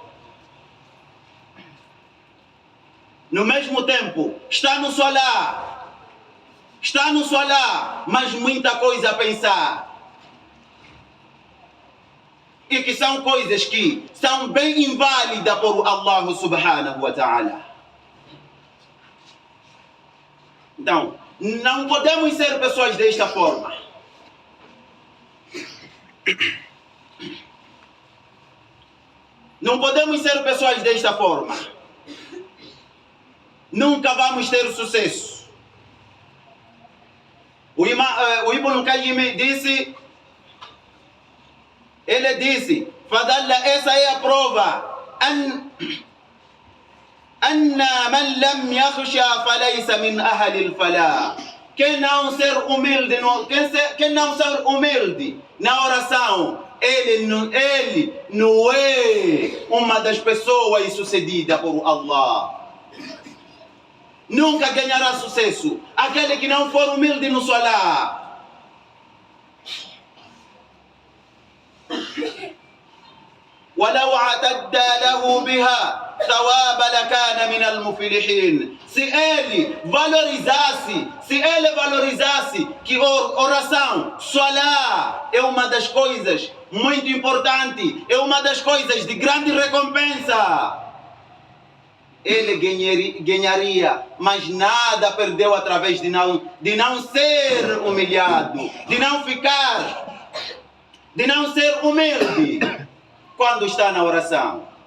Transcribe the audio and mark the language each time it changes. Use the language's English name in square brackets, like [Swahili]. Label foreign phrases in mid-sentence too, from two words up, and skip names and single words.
[Portuguese] No mesmo tempo, está no salah, mas muita coisa a pensar. E que são coisas que são bem inválidas por [Arabic] الله سبحانه وتعالى. [Portuguese] Então, não podemos ser pessoas desta forma. Não podemos ser pessoas desta forma. Nunca vamos ter sucesso. O Ibn Qayyim disse, Fadalla, essa é a prova. [Arabic] أن من لم يخشع فليس من أهل الفلاح. [Portuguese] Quem não ser humilde na oração, ele não é uma das pessoas sucedidas por Allah. Nunca ganhará sucesso aquele que não for humilde no salah. [Arabic] ولو اعتدى له بها ثواب لكان من المفلحين. [Portuguese] Se ele valorizasse que oração, salah, é uma das coisas muito importantes, é uma das coisas de grande recompensa, ele ganharia, mas nada perdeu através de não ser humilhado, de não ser humilde quando está na oração.